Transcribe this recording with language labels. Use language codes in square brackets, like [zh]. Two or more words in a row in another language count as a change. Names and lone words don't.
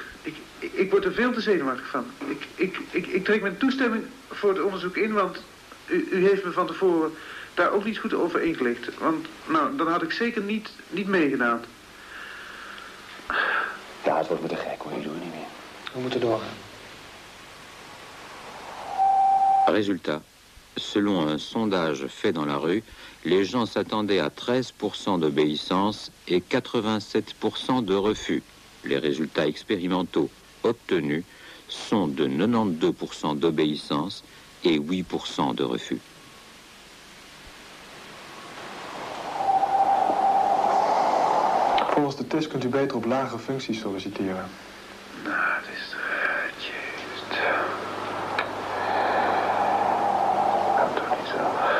[nl] Ik word er veel te zenuwachtig van. Ik trek mijn toestemming voor het onderzoek in, want u heeft me van tevoren daar ook niet goed over ingelicht. Want, nou, dan had ik zeker niet meegedaan. Ja, het wordt me te gek hoor, ik doe het niet meer. We moeten doorgaan. [fr] Résultat. Selon un sondage fait dans la rue, les gens s'attendaient à 13% d'obéissance et 87% de refus. Les résultats expérimentaux obtenus sont de 92% d'obéissance et 8% de refus. [nl] Volgens de test kunt u beter op lagere functies solliciteren. Nou, het is... Jezus. Nou, toch niet zo.